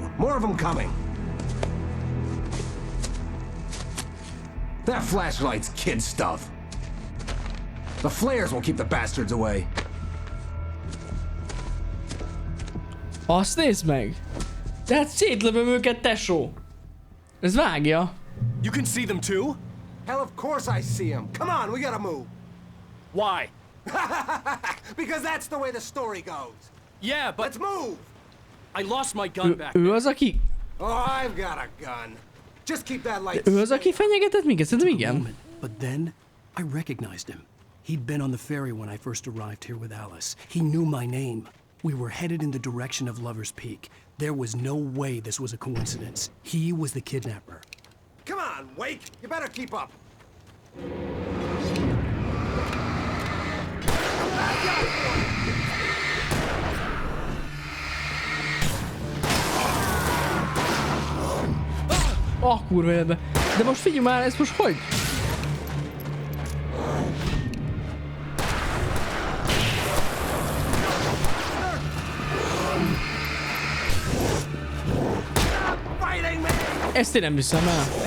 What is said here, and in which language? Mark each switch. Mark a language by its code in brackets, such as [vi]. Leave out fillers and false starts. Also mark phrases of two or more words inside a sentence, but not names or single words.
[en] More of them coming. That flashlight's kid stuff. The flares won't keep the bastards away. [hu] Azt nézd meg! Tehát szétlövöm őket, tesó! Ez vágja. [en] You can see them too? Hell, of course I see them. Come on, we gotta move. Why? Because that's the way the story goes. Yeah, but... Let's move! I lost my gun back. [hu] Ő az, aki... [en] Oh, I've got a gun. Just keep that light. [hu] Ő az, aki fenyegetett minket? Szerintem igen. [en] But then I recognized him. He'd been on the ferry when I first arrived here with Alice. He knew my name. We were headed in the direction of Lover's Peak. There was no way this was a coincidence. He was the kidnapper. Come on, Wake! You better keep up! [hu] Ah, kurva életbe. De most figyelj már, ez most hogy? Ezt én nem viszem el.